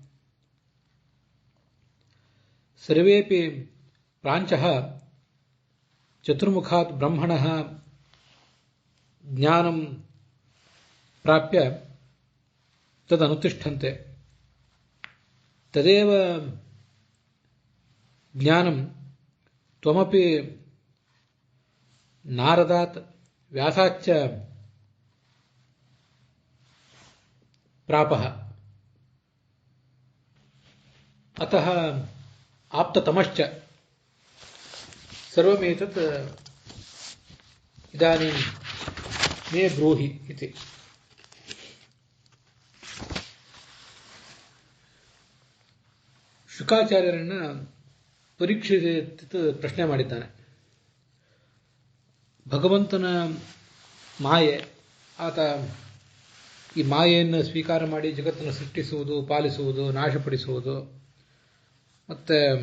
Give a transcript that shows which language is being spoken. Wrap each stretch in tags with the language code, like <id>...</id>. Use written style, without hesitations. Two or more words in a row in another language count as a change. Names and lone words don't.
<sa>सर्वेपि प्रांचः चतुर्मुखात् ब्रह्मणः ज्ञानं प्राप्य तदनुतिष्ठन्ते. तदेव ज्ञानं त्वमपि नारदात् व्यासाच्च प्रापः. अतः आप्ततमश्च सर्वमेतत् इदानीं मे ब्रूहि इति.</sa> <kn>ಶುಕಾಚಾರ್ಯರನ್ನ ಪರೀಕ್ಷಿತ ಪ್ರಶ್ನೆ ಮಾಡಿದ್ದಾನೆ. ಭಗವಂತನ ಮಾಯೆ, ಆತ ಈ ಮಾಯೆಯನ್ನು ಸ್ವೀಕಾರ ಮಾಡಿ ಜಗತ್ತನ್ನು ಸೃಷ್ಟಿಸುವುದು, ಪಾಲಿಸುವುದು, ನಾಶಪಡಿಸುವುದು, ಮತ್ತೆ</kn>